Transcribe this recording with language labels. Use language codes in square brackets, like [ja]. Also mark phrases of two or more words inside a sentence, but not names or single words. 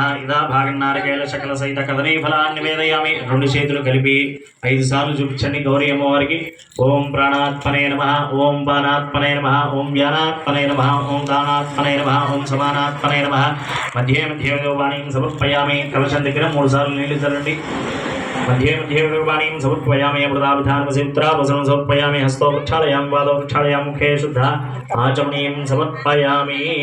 [sa] ఇదా భాగన్నారకేళ శకల సహిత కదనీ ఫలాన్ని నివేదయామి. [te] 2 చేతులు కలిపి 5 సార్లు చూపించండి గౌరీ అమ్మవారికి. [sa] ఓం ప్రాణాత్మనే నమః, ఓం పానాత్మనే నమః, ఓం వ్యానాత్మనే నమః, ఓం దానాత్మనే నమః, ఓం సమానాత్మనే నమః. మధ్యే మధ్యే వాణీం సమర్పయామి. [te] కలశం దగ్గర 3 సార్లు నీళ్లు చల్లండి. [sa] मध्ये मध्ये वाणीं समर्पयामि. अमृताभिधानवसित्रावसनं समर्पयामि. हस्तो प्रक्षालयामि, पादौ प्रक्षालयामि, मुखे शुद्ध आचमनीं समर्पयामि.